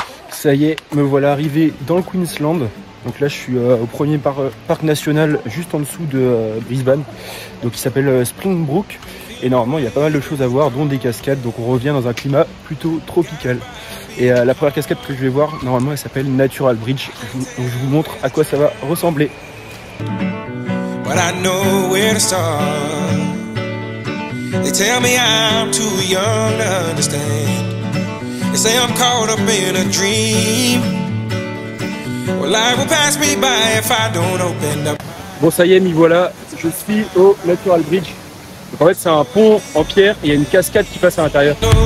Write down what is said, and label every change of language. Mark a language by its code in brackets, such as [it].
[fr] Ça y est, me voilà arrivé dans le Queensland. Donc là je suis au premier parc national juste en dessous de Brisbane. Donc il s'appelle Springbrook. Et normalement il y a pas mal de choses à voir, dont des cascades. Donc on revient dans un climat plutôt tropical. Et la première cascade que je vais voir, normalement elle s'appelle Natural Bridge. Donc je vous montre à quoi ça va ressembler. [en] But I know where to start. They tell me I'm too young to understand. They say I'm caught up in a dream. Well, life will pass me by if I don't open up. [fr] Bon ça y est, m'y voilà. Je suis au Natural Bridge. Donc en fait c'est un pont en pierre et il y a une cascade qui passe à l'intérieur.